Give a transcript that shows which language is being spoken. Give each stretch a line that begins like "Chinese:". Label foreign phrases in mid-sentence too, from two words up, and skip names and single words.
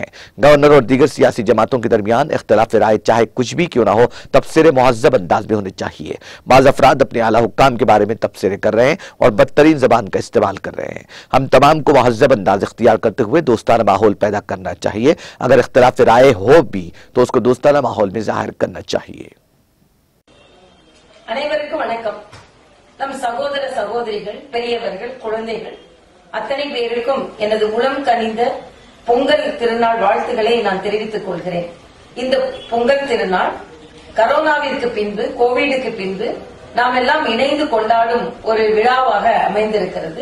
Urdu: گورنر اور دیگر سیاسی جماعتوں کے درمیان اختلاف رائے چاہے کچھ بھی کیوں نہ ہو، تبصرے مہذب انداز میں ہونے چاہیے. بعض افراد اپنے اعلیٰ حکام کے بارے میں تبصرے کر رہے ہیں اور بدترین زبان کا استعمال کر رہے ہیں. ہم تمام کو مہذب انداز اختیار کرتے ہوئے دوستانہ ماحول پیدا کرنا چاہیے. اگر اختلاف رائے ہو بھی تو اس کو دوستانہ ماحول میں ظاہر کرنا چاہیے.
Tamil: அனைவருக்கும் வணக்கம். நம் சகோதர சகோதரிகள், பெரியவர்கள், குழந்தைகள் அத்தனை பேருக்கும் எனது உளம் கனிந்த பொங்கல் திருநாள் வாழ்த்துக்களை நான் தெரிவித்துக் கொள்கிறேன். இந்த பொங்கல் திருநாள் கரோனாவிற்கு பின்பு, கோவிடுக்கு பின்பு நாம் எல்லாம் இணைந்து கொண்டாடும் ஒரு விழாவாக அமைந்திருக்கிறது.